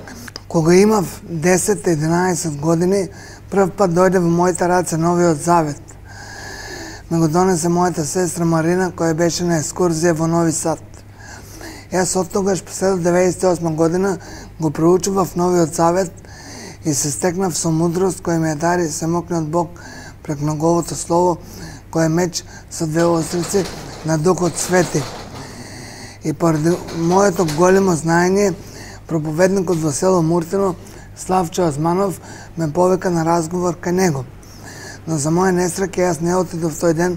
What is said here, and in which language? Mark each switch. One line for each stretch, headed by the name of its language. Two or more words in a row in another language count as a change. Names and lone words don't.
Macedonian: Кога имав
Bulgarian: 10-11 години, пръв път дойде в моите ръце Новият Завет. Ме го донесе моята сестра Марина, koja беше на екскурзия в Нови Сад. Аз от тогаш през 1998 година го проучив в Новият Завет и
Macedonian: се стекнав со мудрост, koja ми дари самотниот Бог пред Неговото Слово, кое е меч со две острици на Духот Свети. И поради моето големо знаење, проповедникот во село Муртино, Славчо Азманов, ме повика на разговор кај него. Но за моја несреќа јас не отидов тој ден.